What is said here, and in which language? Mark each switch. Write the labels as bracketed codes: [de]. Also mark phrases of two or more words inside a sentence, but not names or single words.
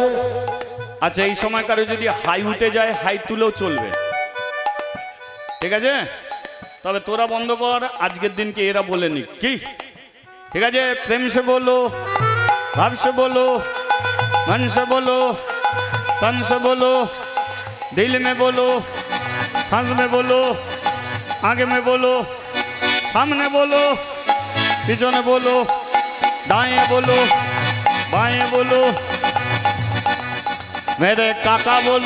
[bn] আচ্ছা এই সময় কারো যদি হাই উঠে যায় হাই তুলেও চলবে, ঠিক আছে? তবে তোরা বন্ধ কর, আজকের দিনকে এরা বলে নি কি, ঠিক আছে? [hi] प्रेम से बोलो, भाव से बोलो, मन से बोलो, तन से बोलो, दिल में बोलो, सांस में बोलो, आगे में बोलो, सामने बोलो, पीछे बोलो, दाएं बोलो, बाएं बोलो, मेरे काका बोलो,